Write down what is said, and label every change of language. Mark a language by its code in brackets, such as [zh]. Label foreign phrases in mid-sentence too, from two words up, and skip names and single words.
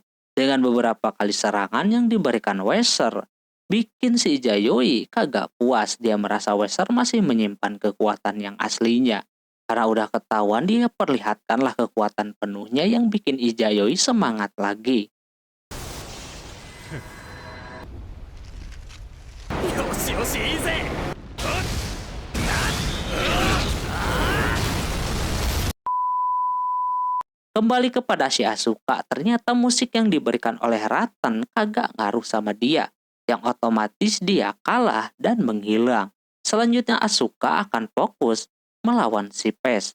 [id] Dengan beberapa kali serangan yang diberikan Weser, bikin si Ijayoi kagak puas. Dia merasa Weser masih menyimpan kekuatan yang aslinya. Karena udah ketahuan dia perlihatkanlah kekuatan penuhnya yang bikin Ijayoi semangat lagi. [ja] よしよしいいぜ。 [id] Kembali kepada si Asuka, ternyata musik yang diberikan oleh Ratten kagak ngaruh sama dia, yang otomatis dia kalah dan menghilang. Selanjutnya Asuka akan fokus melawan si Pes.